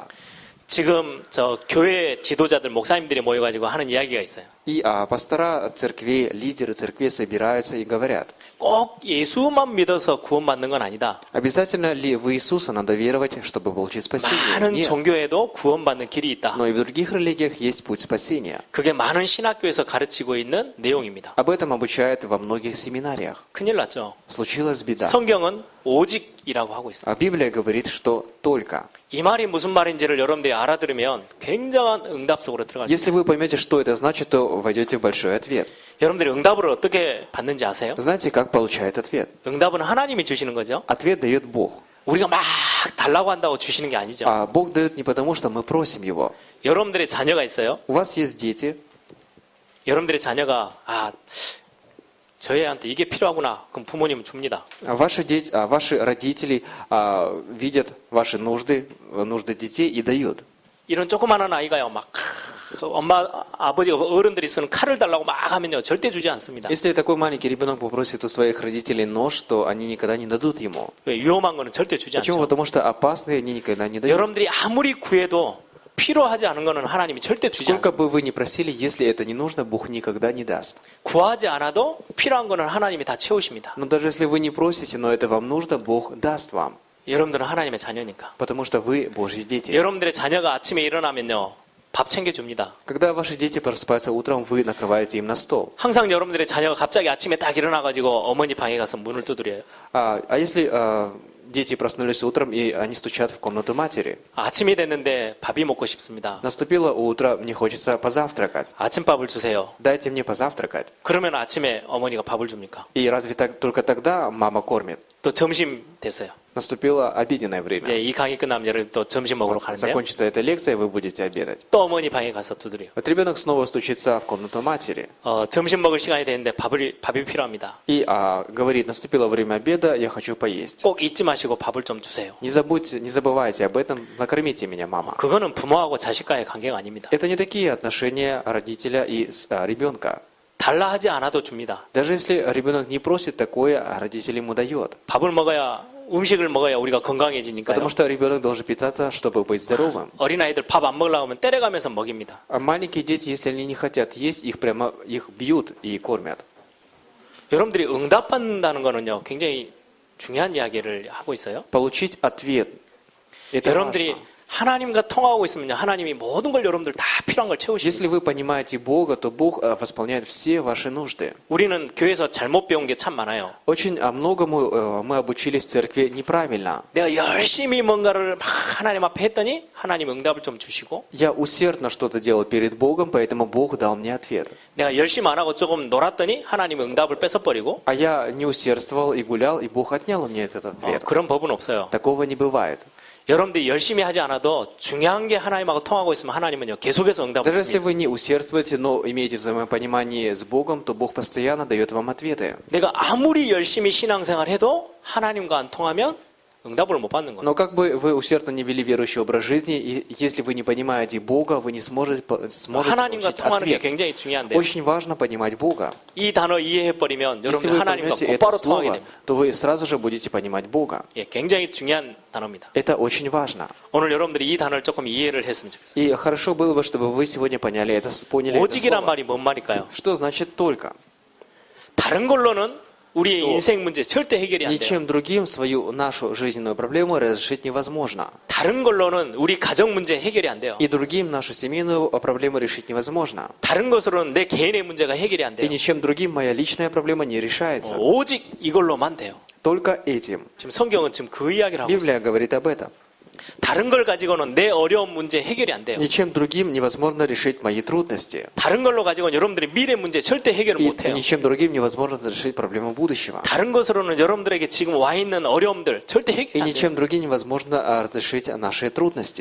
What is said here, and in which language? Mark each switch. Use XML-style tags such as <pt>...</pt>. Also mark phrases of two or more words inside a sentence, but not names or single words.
<ko>지금 저 교회 지도자들 목사님들이 모여가지고 하는 이야기가 있어요.</ko> <ru>И пастора церквей, лидеры церквей собираются и говорят:</ru> <ko>꼭 예수만 믿어서 구원받는 건 아니다.</ko> <ru>обязательно ли в Иисуса надо веровать, чтобы получить спасение?</ru> <ko>많은</ko> <ru>Нет.</ru> <ko>종교에도 구원받는 길이 있다.</ko> <ru>Но и в других религиях есть путь спасения.</ru> <ko>그게 많은 신학교에서 가르치고 있는 내용입니다.</ko> <ru>Об этом обучают во многих семинариях.</ru> <ko>큰일 났죠.</ko> <ru>Случилась беда.</ru> <ko>성경은 오직이라고 하고 있어요.</ko> <ru>А Библия говорит, что только.</ru> <ko>이 말이 무슨 말인지를 여러분들이 알아들으면 굉장한 응답 속으로 들어갈 수</ko> <ru>Если</ru> <ko>있어요.</ko> <ru>вы поймете, что это значит, то войдете в большой ответ.</ru> <ko>여러분들이 응답을 어떻게 받는지 아세요?</ko> <ru>Знаете, как получает ответ?</ru> <ko>응답은 하나님이 주시는 거죠.</ko> <ru>Ответ дает Бог.</ru> <ko>우리가 막 달라고 한다고 주시는 게 아니죠.</ko> <ru>А Бог дает не потому, что мы просим Его.</ru> <ko>여러분들의 자녀가 있어요.</ko> <ru>У вас есть дети,</ru> <ko>여러분들의 자녀가 저희 애한테 이게 필요하구나. 그럼 부모님은 줍니다.</ko> <ru>ваши родители видят ваши нужды детей и дают.</ru> <ko>이런 조그마한 아이가요. 막 엄마 아버지가 어른들이 쓰는 칼을 달라고 막 하면요. 절대 주지 않습니다.</ko> <ru>Если такой маленький ребенок попросит у своих родителей нож, то они никогда не дадут ему.</ru> <ko>왜? 위험한 거는 절대 주지</ko> <ru>Почему?</ru> <ko>않죠.</ko> <ru>Потому что опасные они никогда не дают.</ru> <ko>여러분들이 아무리 구해도 필요하지 않은 거는 하나님이 절대 주지</ko> <ru>Сколько</ru> <ko>않습니다.</ko> <ru>бы вы ни просили, если это не нужно, Бог никогда не даст.</ru> <ko>구하지 않아도 필요한 거는 하나님이 다 채우십니다.</ko> <ru>Но даже если вы не просите, но это вам нужно, Бог даст вам.</ru> <ko>여러분들은 하나님의 자녀니까.</ko> <ru>Потому что вы Божьи дети.</ru> <ko>여러분들의 자녀가 아침에 일어나면요. 밥 챙겨줍니다.</ko> <ru>Когда ваши дети просыпаются утром, вы накрываете им на стол.</ru> <ko>항상 여러분들의 자녀가 갑자기 아침에 딱 일어나가지고 어머니 방에 가서 문을 두드려요.</ko> <ru>А если дети проснулись утром, и они стучат в комнату матери?</ru> <ko>아침이 됐는데 밥이 먹고 싶습니다.</ko> <ru>Наступило утро, мне хочется позавтракать.</ru> <ko>아침밥을 주세요.</ko> <ru>Дайте мне позавтракать.</ru> <ko>그러면 아침에 어머니가 밥을 줍니까?</ko> <ru>И разве только тогда мама кормит?</ru> <ko>또 점심 됐어요.</ko> <ru>Наступило обеденное время.</ru> <ko>이제 이 강의 끝나면 여러분 또 점심 먹으러 가는데요.</ko> <ru>Закончится эта лекция, вы будете обедать.</ru> <ko>또 어머니 방에 가서 두드려요.</ko> <ru>Вот ребенок снова стучится в комнату матери</ru> <ko>점심 먹을 시간이 됐는데 밥이 필요합니다.</ko> <ru>и говорит: наступило время обеда, я хочу поесть.</ru> <ko>꼭 잊지 마시고 밥을 좀 주세요.</ko> <ru>Не забывайте об этом, накормите меня, мама.</ru> <ko>그거는 부모하고 자식과의 관계가 아닙니다.</ko> <ru>Это не такие отношения родителя и ребенка.</ru> <ko>달라 하지 않아도 줍니다.</ko> <ru>Даже если ребенок не просит такое, родитель ему дает.</ru> <ko>음식을 먹어야 우리가 건강해지니까요.</ko> <ru>Потому что ребенок должен питаться, чтобы быть здоровым.</ru> <ko>어린아이들 밥 안 먹으려고 하면 때려가면서 먹입니다.</ko> <ru>А маленькие дети, если они не хотят есть, их бьют и кормят.</ru> <ko>여러분들이 응답받는다는 거는요. 굉장히 중요한 이야기를 하고 있어요.</ko> <ru>Получить ответ. Это</ru> <ko>여러분들이</ko> <ru>важно.</ru> <ko>하나님과 통하고 있으면요. 하나님이 모든 걸 여러분들 다 필요한 걸 채우십니다.</ko> <ru>Если вы понимаете Бога, то Бог восполняет все ваши нужды.</ru> <ko>우리는 교회에서 잘못 배운 게 참 많아요.</ko> <ru>Очень многому мы обучились в церкви неправильно.</ru> <ko>내가 열심히 뭔가를 막 하나님 앞에 했더니 하나님 응답을 좀 주시고</ko> <ru>Я усердно что-то делал перед Богом, поэтому Бог дал мне ответ.</ru> <ko>내가 열심히 안 하고 조금 놀았더니 하나님 응답을 뺏어버리고</ko> <ru>А я не усердствовал и гулял, и Бог отнял у меня этот ответ.</ru> <ko>그런 법은 없어요.</ko> <ru>Такого не бывает.</ru> <ko>여러분들이 열심히 하지 않아도 중요한 게 하나님하고 통하고 있으면 하나님은요 계속해서 응답을</ko> <ru>Даже если</ru> <ko>줍니다.</ko> <ru>вы не усердствуете, но имеете взаимопонимание с Богом, то Бог постоянно дает вам ответы.</ru> <ko>내가 아무리 열심히 신앙생활해도 하나님과 안 통하면 응답을 못 받는 거예요.</ko> <ru>Но как бы вы усердно не вели верующий образ жизни, и если вы не понимаете Бога, вы не сможете</ru> <ko>하나님과</ko> <ru>получить</ru> <ko>통하는 게</ko> <ru>ответ.</ru> <ko>굉장히 중요한데</ko> <ru>Очень важно понимать Бога.</ru> <ko>이 단어 이해해버리면</ko> <ru>Если</ru> <ko>여러분들</ko> <ru>вы</ru> <ko>하나님과</ko> <ru>поймете это</ru> <ko>곧바로 통하게</ko> <ru>слово,</ru> <ko>됩니다.</ko> <ru>то вы сразу же будете понимать Бога.</ru> <ko>예, 굉장히 중요한 단어입니다.</ko> <ru>Это очень важно.</ru> <ko>오늘 여러분들이 이 단어를 조금 이해를 했으면 좋겠어요.</ko> <ru>И хорошо было бы, чтобы вы сегодня поняли это слово.</ru> <ko>오직이란 말이 뭔 말일까요?</ko> <ru>Что значит только?</ru> <ko>다른 걸로는 우리의 또 인생 문제 절대 해결이 안 돼요.</ko> <ru>Ничем другим нашу жизненную проблему разрешить невозможно.</ru> <ko>다른 걸로는 우리 가정 문제 해결이 안 돼요.</ko> <ru>И другим нашу семейную проблему решить невозможно.</ru> <ko>다른 것으로는 내 개인의 문제가 해결이 안</ko> <ru>И</ru> <ko>돼요.</ko> <ru>ничем другим моя личная проблема не решается.</ru> <ko>오직 이걸로만 돼요.</ko> <ru>Только этим.</ru> <ko>지금 성경은 지금 그 이야기를 하고 있어요.</ko> <ru>Библия говорит об этом.</ru> <ko>다른 걸 가지고는 내 어려운 문제 해결이 안 돼요.</ko> <ru>Ничем другим невозможно решить мои трудности.</ru> <ko>다른 걸로 가지고는 여러분들의 미래 문제 절대 해결을</ko> <ru>И</ru> <ko>못 해요.</ko> <ru>ничем другим невозможно решить проблему будущего.</ru> <ko>다른 것으로는 여러분들에게 지금 와 있는 어려움들 절대</ko> <ru>И</ru> <ko>해결이 안 돼요.</ko> <ru>ничем другим невозможно разрешить наши трудности.</ru>